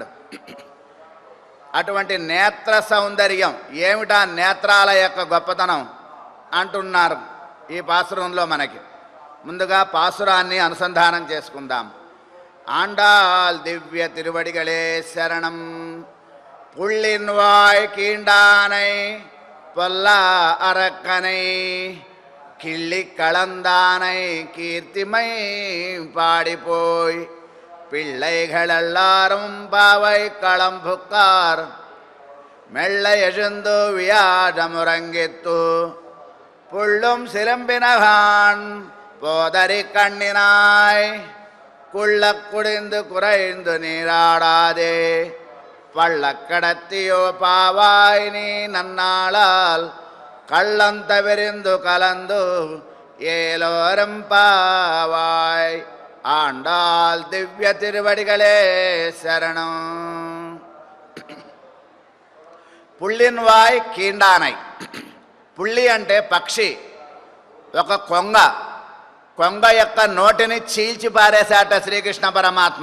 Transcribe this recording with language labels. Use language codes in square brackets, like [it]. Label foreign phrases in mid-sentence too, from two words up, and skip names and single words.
[te] అటువంటి నేత్ర సౌందర్యం ఏమిటా, నేత్రాల యొక్క గొప్పతనం అంటున్నారు ఈ పాసురంలో. మనకి ముందుగా పాసురాన్ని అనుసంధానం చేసుకుందాం. [ta] ஆண்டாள் திவ்ய திருவடிகளே சரணம். புள்ளின்வாய் கீண்டானை பொல்லா அரக்கனை கிள்ளி கலந்தானை கீர்த்திமை பாடிப்போய் பிள்ளைகள் எல்லாரும் பாவை களம்புக்கார் மெல்ல எழுந்து வியாழமுறங்கித்து புள்ளும் சிலம்பினகான் போதறி கண்ணினாய் குள்ள குடிந்து குறைந்து நீராடாதே பள்ளக்கடத்தியோ பாவாய் நீ நன்னாளால் கள்ளந்தவிரிந்து கலந்து ஏலோரம் பாவாய். ஆண்டாள் திவ்ய திருவடிகளே சரணம். புள்ளின்வாய் கீண்டானை. [te] పుళ్ళి అంటే పక్షి, ఒక కొంగ. కొంగ యొక్క నోటిని చీల్చి పారేశాట శ్రీకృష్ణ పరమాత్మ.